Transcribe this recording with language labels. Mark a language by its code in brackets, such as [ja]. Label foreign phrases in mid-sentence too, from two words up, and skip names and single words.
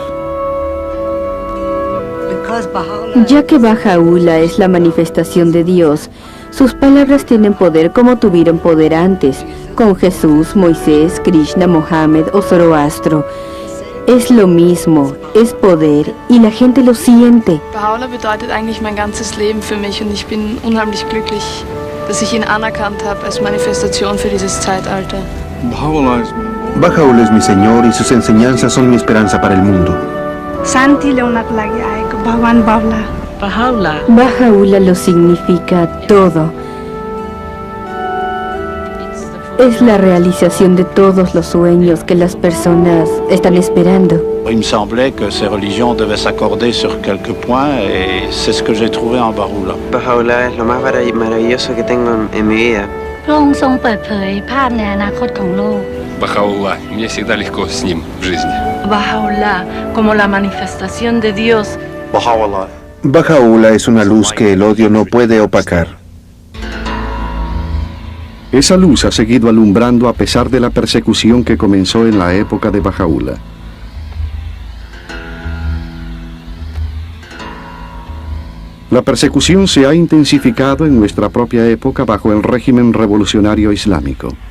[es] Ya que Baha'u'llah es la manifestación de Dios, sus palabras tienen poder como tuvieron poder antes, con Jesús, Moisés, Krishna, Mohammed o Zoroastro. Es lo mismo, es poder y la gente lo siente. [de] Baha'u'llah bedeutet eigentlich mein ganzes Leben für mich und ich bin unheimlich glücklich, dass ich ihn anerkannt habe als Manifestation für dieses Zeitalter. [es] Baha'u'llah es mi Señor y sus enseñanzas son mi esperanza para el mundo. [ne] Santi ल्याउनको लागि आएको भगवान बाबुला [es] Baha'u'llah lo significa todo. Es la realización de todos los sueños que las personas están esperando. [fr] Il me semblait que ces religions devaient s'accorder sur quelques points et c'est ce que j'ai trouvé en Baha'u'llah. [es] Baha'u'llah es lo más maravilloso que tengo en mi vida. [ru] Baha'u'llah, мне всегда легко с ним в жизни. [es] Baha'u'llah, como la manifestación de Dios. Baha'u'llah es una luz que el odio no puede opacar. Esa luz ha seguido alumbrando a pesar de la persecución que comenzó en la época de Baha'u'llah. La persecución se ha intensificado en nuestra propia época bajo el régimen revolucionario islámico.